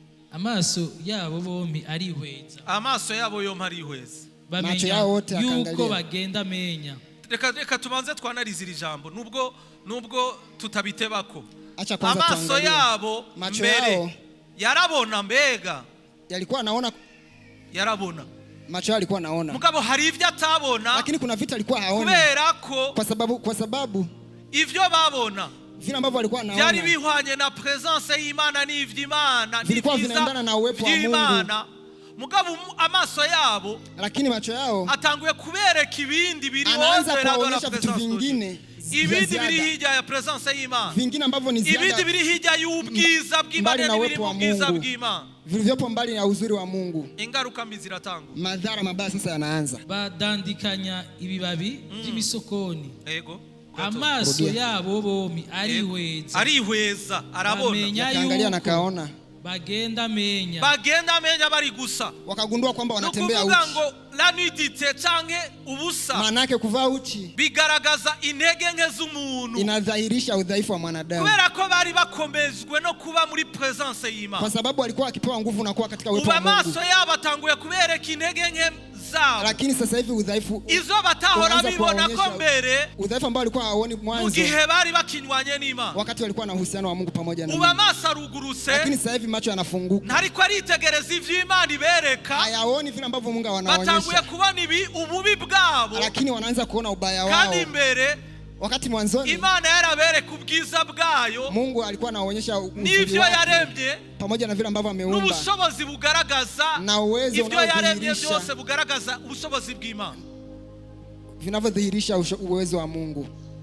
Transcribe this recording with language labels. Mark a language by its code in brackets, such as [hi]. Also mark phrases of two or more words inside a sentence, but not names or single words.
[rn] amaso yabo bombi arihweza. Amaso yabo yombi arihweza. Bamenya yuko bagenda menya. Reka tubanze twanarize iri jambo nubwo tutabitebako. Amaso yabo mbere yarabona, mbega [sw] yalikuwa anaona, [rn] yarabona, [sw] macho yalikuwa anaona, [rn] mugabo hari ivyo atabona, [sw] lakini kuna vitu alikuwa haoni, [rn] kubera ko [sw] kwa sababu [rn] ivyo babona [sw] vile ambavyo alikuwa anaona [rn] byari bihwanye na presence y'Imana n'ivy'Imana, [sw] vilikuwa vinaendana na uwepo wa Mungu. [rn] Mugabo amaso yabo, [sw] lakini macho yao [rn] atanguye kubereka ibindi biri [sw] wozera na vitu vingine, [rn] ibindi biri hijya ya presence y'Imana, [sw] vingine ambavyo ni ziada, [rn] ibindi biri hijya y'ubwiza bw'Imana n'ibiri mu bwiza bw'Imana, [sw] vilivyopo mbali na uzuri wa Mungu. [rn] Ingaruka mbi ziratangwa, [sw] madhara mabaya sasa yanaanza. [rn] Badandikanya ibibabi by'imisokoni. Yego. Amaso yabo bombi arihweza, arabona, [sw] akaangalia na kaona, [rn] bagenda menya bari gusa, [sw] wakagundua kwamba wanatembea uchi. [rn] Ngo [fr] la nudité [rn] canke ubusa, [sw] maana yake kuvaa uchi [rn] bigaragaza intege nke z'umuntu, [sw] inadhihirisha udhaifu wa mwanadamu, [rn] kubera ko bari bakomezwe no kuba muri presence y'Imana, [sw] kwa sababu alikuwa akipewa nguvu na kuwa katika uwepo wa Mungu. [rn] Amaso yabo atanguye kubereka intege nke zao, [sw] lakini sasa hivi udhaifu [rn] izo batahora bibona ko mbere, [sw] udhaifu ambao alikuwa haoni mwanzo, [rn] mugihe bari bakinywanye n'Imana, [sw] wakati walikuwa na uhusiano wa Mungu pamoja na Mungu. [rn] Amaso aruguruse, [sw] lakini sasa hivi macho yanafunguka, [rn] ntariko aritegereza ivy'Imana ibereka, [sw] hayaoni vile ambavyo Mungu anaonyesha, [rn] batanguye kubona ububi bwabo, [sw] lakini wanaanza kuona ubaya wao. [rn] Kandi mbere, [sw] wakati mwanzoni [rn] Imana yarabereka ubwiza bwayo, [sw] Mungu alikuwa anaonyesha [rn] n'ivyo yaremye [sw] pamoja na vile ambavyo ameumba, [rn] n'ubushobozi bugaragaza, [sw] na uwezo [rn] ivyo yaremye byose bugaragaza ubushobozi bw'Imana, [sw] vinavyodhihirisha uwezo wa Mungu.